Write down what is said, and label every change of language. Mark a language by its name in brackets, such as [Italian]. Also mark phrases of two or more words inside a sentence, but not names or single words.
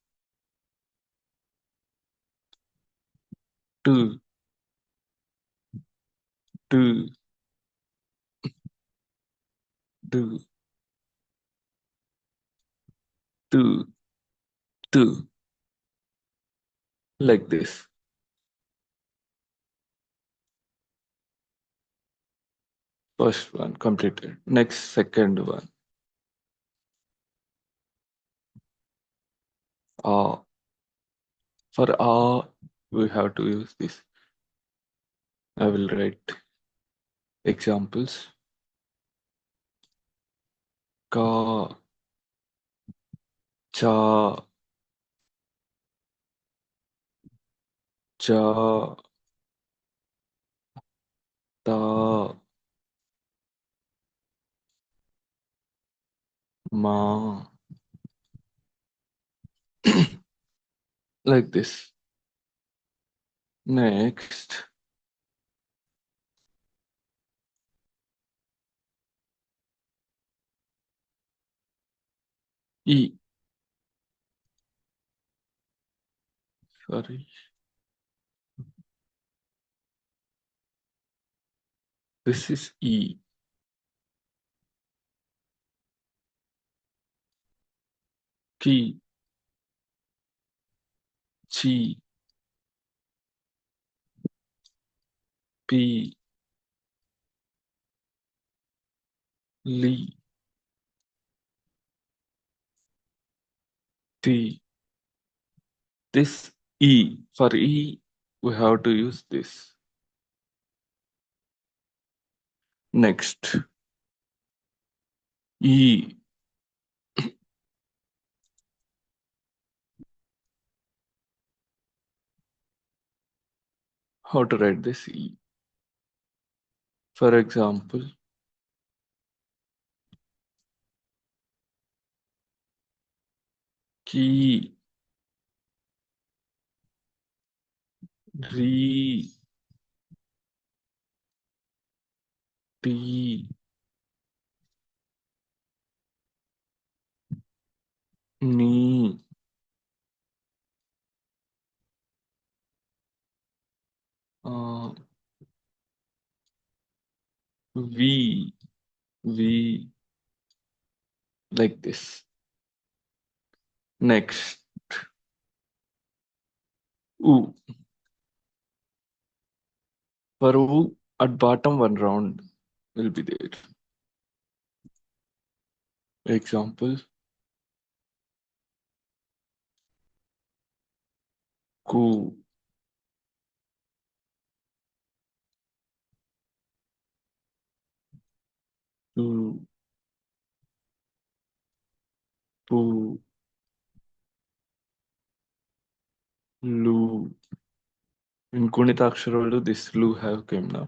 [English] tu, tu, du, tu, tu, like this. First one completed. Next, second one. Ah. For ah, we have to use this. I will write examples. Ka, cha, cha, ta, ma, like this. Next, E. Sorry, this is E. Ki, chi, pi, li, ti. This E. For E, we have to use this. Next, E. How to write this E? For example, ki, ri, ti, ni, uh, we, we, like this. Next, U. For U, at bottom one round will be there. Example, ku, lu, pu, lu. In Gunithaksharas, this lu have came now.